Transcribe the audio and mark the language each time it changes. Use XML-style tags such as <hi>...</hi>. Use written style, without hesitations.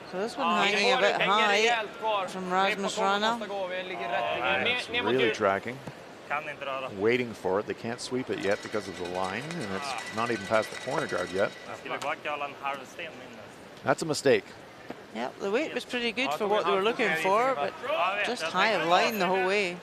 <en>So this one hanging a bit high from Rasmus Rana. It's really tracking,</en> <sv>Kan inte röra.</sv> <en>waiting for it. They can't sweep it yet because of the line, and it's not even past the corner guard yet.</en> <sv>Jag skulle backa alla en halv sten mindre.</sv> <en>That's a mistake. Yep, the weight was pretty good for what they were looking for, but just high of line the whole way.</en>